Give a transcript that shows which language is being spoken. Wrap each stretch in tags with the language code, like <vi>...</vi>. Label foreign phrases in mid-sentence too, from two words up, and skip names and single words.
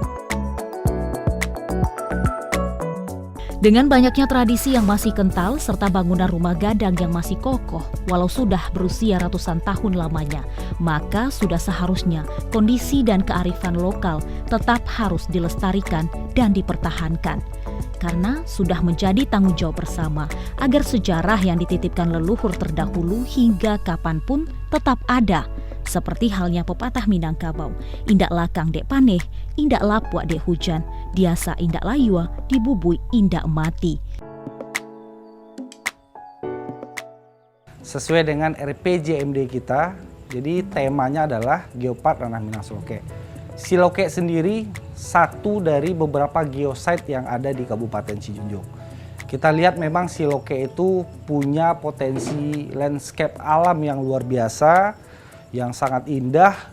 <id>Dengan banyaknya tradisi yang masih kental serta bangunan rumah gadang yang masih kokoh walau sudah berusia ratusan tahun lamanya, maka sudah seharusnya kondisi dan kearifan lokal tetap harus dilestarikan dan dipertahankan. Karena sudah menjadi tanggung jawab bersama agar sejarah yang dititipkan leluhur terdahulu hingga kapanpun tetap ada. Seperti halnya pepatah Minangkabau,</id> <min>indak lakang dek paneh, indak lapuak dek hujan, diasa indak layua, dibubui indak mati.</min> <id>Sesuai dengan RPJMD kita, jadi temanya adalah Geopark Ranah Minang Siloke. Siloke sendiri satu dari beberapa geosite yang ada di Kabupaten Sijunjung. Kita lihat memang Siloke itu punya potensi landscape alam yang luar biasa, yang sangat indah.</id>